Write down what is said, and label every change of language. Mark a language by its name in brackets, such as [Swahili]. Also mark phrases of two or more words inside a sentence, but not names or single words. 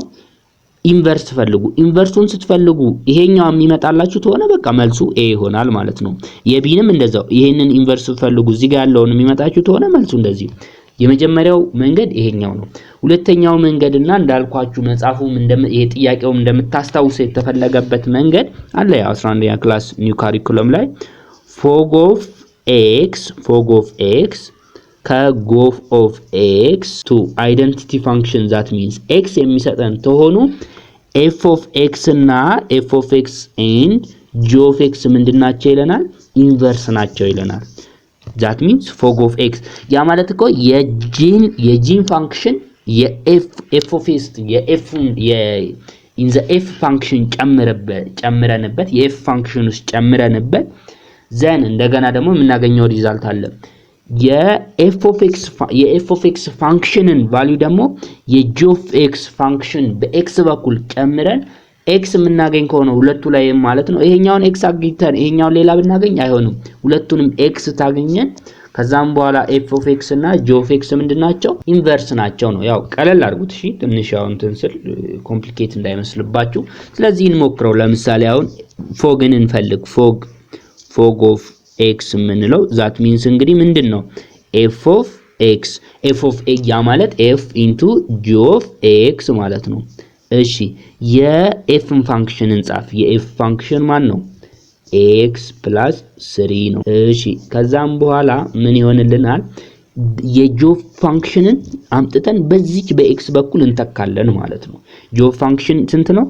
[Amharic] ኢንቨርስ ፈልጉ። ኢንቨርሱን ስትፈልጉ ይሄኛው የሚመጣላችሁ ተሆነ በቃ መልሱ a ይሆናል ማለት ነው። የቢንም እንደዛው ይሄንን ኢንቨርስ ፈልጉ። እዚህ ጋር ያለውን የሚመጣችሁ ተሆነ መልሱ እንደዚህ። የመጀመሪያው መንገድ ይሄኛው ነው። ሁለተኛው መንገድና እንዳልኳችሁ መጻፉም ይሄ ጥያቄውም እንደምታስታውሱ የተፈለገበት መንገድ አለ። 11ኛ [English] class new curriculum [Amharic] ላይ fog [English] of x ከgof of x to identity function that means x [Amharic] የሚሰጠን ተሆኑ [English] f of x እና f of x and g of x [Amharic] ምንድናቸው ይለናል? ኢንቨርስ ናቸው ይለናል። [English] that means fog of x [Amharic] ያ ማለት እኮ የጂን ፋንክሽን የ [English] f of x in the f function [Amharic] ጨምረንበት የf function ውስጥ ጨምረንበት ዘን እንደገና ደግሞ የምናገኘው ሪዛልት አለ። የ [English] f of x function value [Amharic] ደግሞ የ [English] g of x [Amharic] ፋንክሽን በx በኩል ጨምረን x የምናገኝ ከሆነ ሁለቱ ላይ ማለት ነው። ይሄኛውን x አግኝተን ይሄኛውን ሌላ ብናገኝ አይሆንም። ሁለቱንም x ታገኘን ከዛም በኋላ [English] f of x [Amharic] እና [English] g of x [Amharic] ምንድናቸው? ኢንቨርስ ናቸው ነው። ያው ቀለል አድርጉት እሺ። ትንሽ ያው እንትን ስል ኮምፕሊኬት እንዳይመስልባችሁ። ስለዚህ እንሞክረው። ለምሳሌ አሁን ፎግን እንፈልግ። [English] fog of x [Amharic] ምንለው [English] that means [Amharic] እንግዲህ ምንድነው [English] f of x [Amharic] ያ ማለት [English] f into g of x [Amharic] ማለት ነው። እሺ የf ፋንክሽን እንጻፍ። የf ፋንክሽን ማን ነው? [English] x plus 3 ነው። እሺ ከዛም በኋላ ምን ይሆንልናል? [Amharic] የጆብ ፋንክሽንን አምጥተን በዚች በኤክስ በኩል እንተካለን ማለት ነው። [English] gof function [Amharic] ስንት ነው?